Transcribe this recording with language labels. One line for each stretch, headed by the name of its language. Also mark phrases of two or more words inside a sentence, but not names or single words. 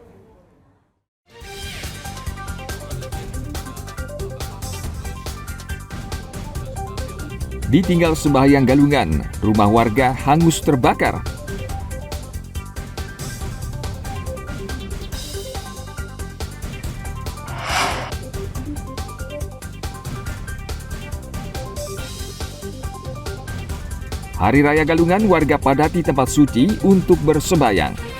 Indonesian: Ditinggal sembahyang galungan, rumah warga hangus terbakar. Hari Raya Galungan, warga padati tempat suci untuk bersembahyang.